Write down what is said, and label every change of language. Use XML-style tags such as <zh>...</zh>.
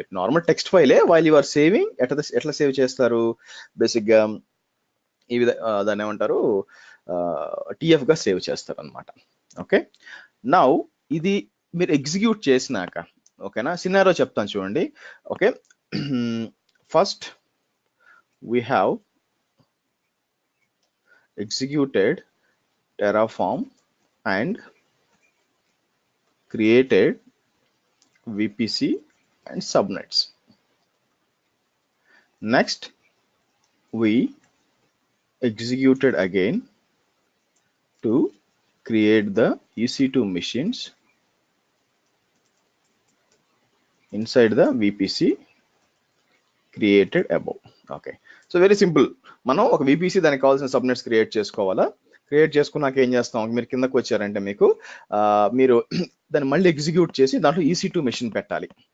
<te>మీరు normal text ఫైలే,</te> <en>while you are saving</en> <te>ఎట్లా save చేస్తారు బేసిక్గా ఈ దాన్ని ఏమంటారు, టిఎఫ్ గా సేవ్ చేస్తారు అనమాట. ఓకే, నౌ ఇది మీరు ఎగ్జిక్యూట్ చేసినాక, ఓకేనా, సినారో చెప్తాను చూడండి.</te> <en>Okay, first we have executed Terraform and created VPC and subnets. Next, we executed again to create the EC2 machines inside the VPC created above. Okay, so very simple.</en> <te>మనం ఒక VPC దానికి కావాల్సిన subnets create చేసుకోవాలా. Create చేసుకున్నాక ఏం చేస్తాం, మీరు కిందకు వచ్చారంటే మీకు మీరు దాన్ని మళ్ళీ ఎగ్జిక్యూట్ చేసి దాంట్లో EC2 మెషిన్ పెట్టాలి.</te>